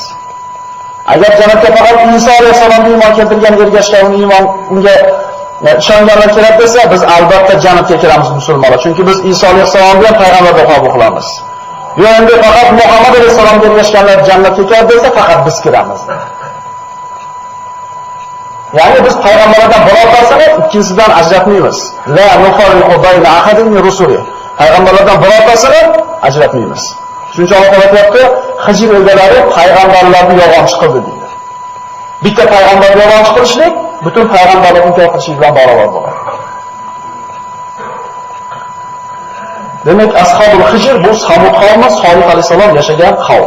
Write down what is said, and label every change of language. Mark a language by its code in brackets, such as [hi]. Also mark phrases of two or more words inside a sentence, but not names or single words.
[uz] Agar jannatga faqat Iso alayhisolamni iymon keltirgan, ergashgan, unga ishonganlar kiradi desa, biz albatta jannatga kiramiz musulmonlar, chunki biz Iso alayhisolamni payg'ambar deb qabul qilamiz. Yo endi faqat Muhammad alayhisolamga ergashganlar jannatga kiradi desa, faqat biz kiramiz. Ya'ni biz payg'ambarlardan birortasini ikkinchisidan ajratmaymiz. [ar] لا نفرق بين أحد من رسله. [uz] Payg'ambarlardan birortasini ajratmaymiz. Shuncha Alloh taolo aytibdi, Hijr egalari payg'ambarlarni yolg'onchi qildi deydi. Bitta payg'ambarni yolg'onchi qilishlik butun payg'ambarlarni inkor qilishlik bilan barobar bo'ladi. Demak, ashabul Hijr bu Samud qavmi, Solih alayhisalom yashagan qavm.